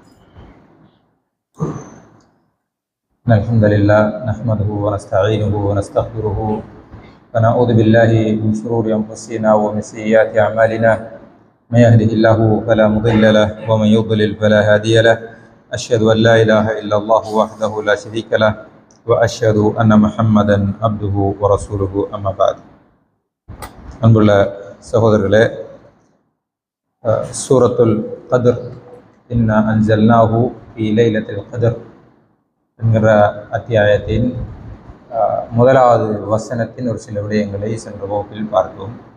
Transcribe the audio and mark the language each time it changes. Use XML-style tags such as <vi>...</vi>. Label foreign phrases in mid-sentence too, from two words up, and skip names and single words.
<ar>الحمد لله نحمده ونستعينه ونستغفره ونعوذ بالله من شرور أنفسنا ومن سيئات أعمالنا. من يهده الله فلا مضل له ومن يضلل فلا هادي له. أشهد أن لا إله إلا الله وحده لا شريك له وأشهد أن محمدا عبده ورسوله. أما بعد.</ar> <ta>அன்புள்ள சகோதரர்களே, சூரத்துல் கத்ர்</ta> <ar>إنا أنزلناه في ليلة القدر</ar> <ta>என்கிற அத்தியாயத்தின் முதலாவது வசனத்தின் ஒரு சில விடயங்களை சென்ற வகுப்பில் பார்த்தோம்.</ta>